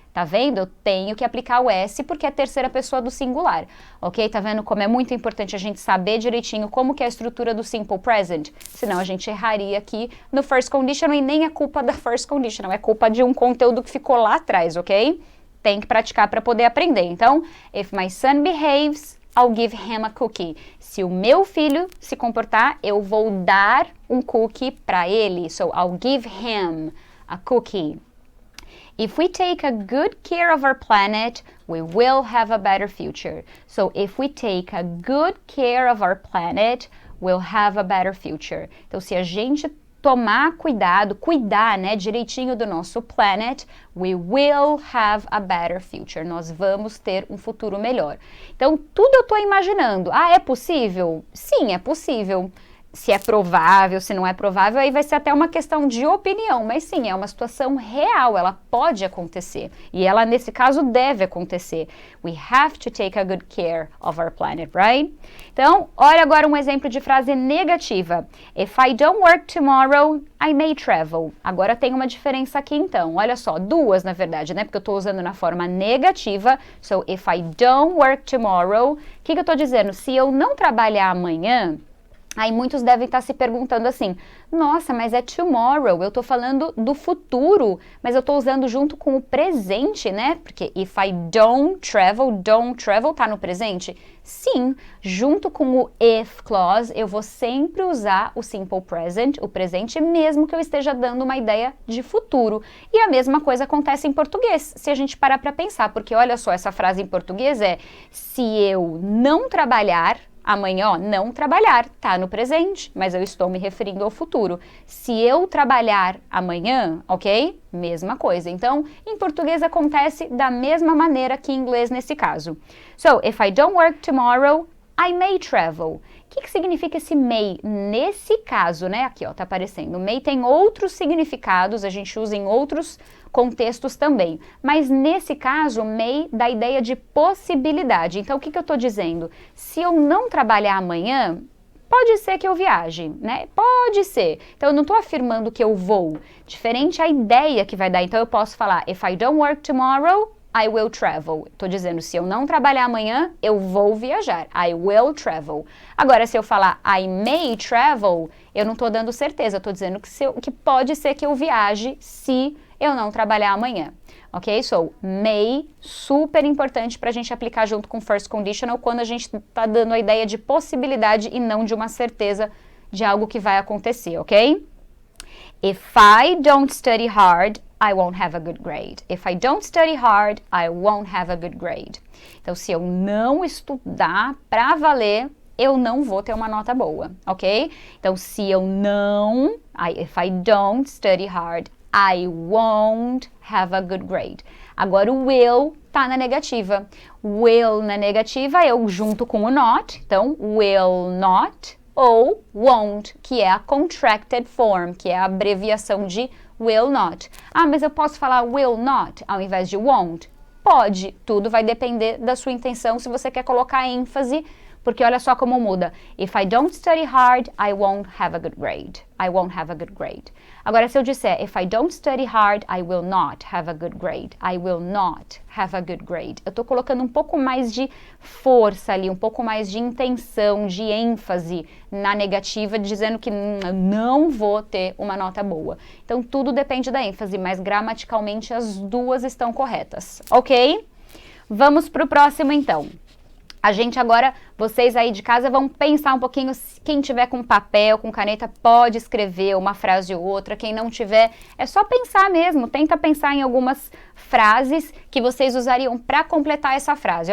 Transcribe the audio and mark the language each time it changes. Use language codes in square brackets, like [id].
[pt] Tá vendo? Eu tenho que aplicar o S porque é a terceira pessoa do singular, ok? Tá vendo como é muito importante a gente saber direitinho como que é a estrutura do simple present? Senão a gente erraria aqui no first conditional e nem é culpa da first conditional, é culpa de um conteúdo que ficou lá atrás, ok? Tem que praticar para poder aprender. Então, [en] if my son behaves, I'll give him a cookie. [pt] Se o meu filho se comportar, eu vou dar um cookie para ele. [en] So, I'll give him a cookie. If we take a good care of our planet, we will have a better future. So, if we take a good care of our planet, we'll have a better future. [pt] Então, se a gente tomar cuidar, né, direitinho do nosso planet, [en] we will have a better future. [pt] Nós vamos ter um futuro melhor. Então, tudo eu estou imaginando. Ah, é possível? Sim, é possível. Se é provável, se não é provável, aí vai ser até uma questão de opinião, mas sim, é uma situação real, ela pode acontecer, e ela, nesse caso, deve acontecer. [en] We have to take a good care of our planet, right? [pt] Então, olha agora um exemplo de frase negativa. [en] If I don't work tomorrow, I may travel. [pt] Agora tem uma diferença aqui, então. Olha só, duas, na verdade, né? Porque eu estou usando na forma negativa. [en] So, if I don't work tomorrow, [pt] o que eu estou dizendo? Se eu não trabalhar amanhã, aí muitos devem estar se perguntando assim, nossa, mas é tomorrow, eu estou falando do futuro, mas eu estou usando junto com o presente, né? Porque [en] if I don't travel [pt] tá no presente? Sim, junto com o if clause, eu vou sempre usar o simple present, o presente, mesmo que eu esteja dando uma ideia de futuro. E a mesma coisa acontece em português, se a gente parar para pensar, porque olha só, essa frase em português é, se eu não trabalhar, amanhã, ó, não trabalhar, tá no presente, mas eu estou me referindo ao futuro. Se eu trabalhar amanhã, ok? Mesma coisa. Então, em português acontece da mesma maneira que em inglês nesse caso. [en] So, if I don't work tomorrow, I may travel. [pt] O que significa esse may? Nesse caso, né? Aqui, ó, tá aparecendo. May tem outros significados, a gente usa em outros contextos também. Mas nesse caso, may dá a ideia de possibilidade. Então, o que eu tô dizendo? Se eu não trabalhar amanhã, pode ser que eu viaje, né? Pode ser. Então, eu não tô afirmando que eu vou. Diferente a ideia que vai dar. Então, eu posso falar, [en] if I don't work tomorrow, I will travel. [pt] Estou dizendo, se eu não trabalhar amanhã, eu vou viajar. [en] I will travel. [pt] Agora, se eu falar [en] I may travel, [pt] eu não estou dando certeza. Estou dizendo que pode ser que eu viaje se eu não trabalhar amanhã. Ok? So, may, super importante para a gente aplicar junto com first conditional quando a gente está dando a ideia de possibilidade e não de uma certeza de algo que vai acontecer, ok? [en] If I don't study hard, I won't have a good grade. If I don't study hard, I won't have a good grade. [pt] Então, se eu não estudar para valer, eu não vou ter uma nota boa, ok? Então, se eu não, [en] if I don't study hard, I won't have a good grade. [pt] Agora, o will tá na negativa. Will na negativa, eu junto com o not. Então, will not ou won't, que é a contracted form, que é a abreviação de will not. Ah, mas eu posso falar will not ao invés de won't? Pode, tudo vai depender da sua intenção, se você quer colocar ênfase porque olha só como muda. [en] If I don't study hard, I won't have a good grade. I won't have a good grade. [pt] Agora, se eu disser, [en] if I don't study hard, I will not have a good grade. I will not have a good grade. [pt] Eu tô colocando um pouco mais de força ali, um pouco mais de intenção, de ênfase na negativa, dizendo que não vou ter uma nota boa. Então, tudo depende da ênfase, mas gramaticalmente as duas estão corretas, ok? Vamos pro próximo, então. A gente agora, vocês aí de casa vão pensar um pouquinho, quem tiver com papel, com caneta, pode escrever uma frase ou outra, quem não tiver, é só pensar mesmo, tenta pensar em algumas frases que vocês usariam para completar essa frase.